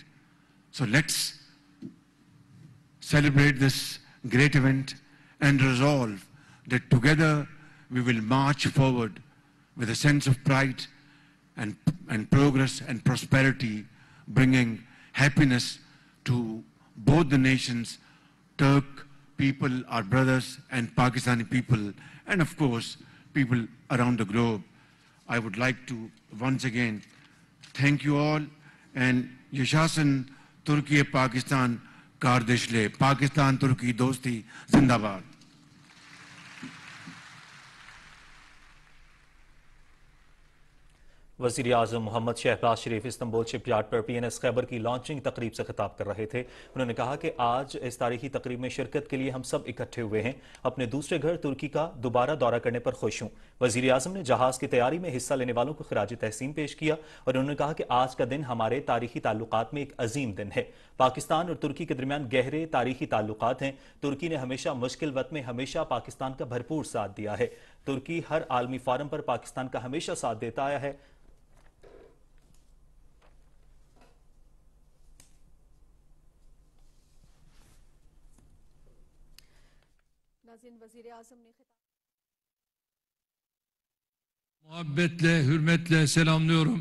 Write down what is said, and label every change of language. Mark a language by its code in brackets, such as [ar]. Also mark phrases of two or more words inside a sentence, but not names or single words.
[en] So let's celebrate this great event and resolve that together we will march forward with a sense of pride and progress and prosperity, bringing happiness to both the nations, Turk people, our brothers, and Pakistani people, and of course, people around the globe. I would like to once again thank you all, and [tr] Yaşasın Türkiye Pakistan kardeşliği, [ur] پاکستان ترکی دوستی زندہ باد. وزیراعظم محمد شہباز شریف استنبول شپ یارڈ پر PNS خیبر کی لانچنگ تقریب سے خطاب کر رہے تھے. انہوں نے کہا کہ آج اس تاریخی تقریب میں شرکت کے لیے ہم سب اکٹھے ہوئے ہیں. اپنے دوسرے گھر ترکی کا دوبارہ دورہ کرنے پر خوش ہوں. وزیراعظم نے جہاز کی تیاری میں حصہ لینے والوں کو خراج تحسین پیش کیا اور انہوں نے کہا کہ آج کا دن ہمارے تاریخی تعلقات میں ایک عظیم دن ہے. پاکستان اور ترکی کے درمیان گہرے تاریخی تعلقات ہیں. ترکی نے ہمیشہ مشکل وقت میں ہمیشہ پاکستان کا بھرپور ساتھ دیا ہے. ترکی ہر عالمی فورم پر پاکستان کا ہمیشہ ساتھ دیتا آیا ہے. [tr] Muhabbetle, hürmetle selamlıyorum.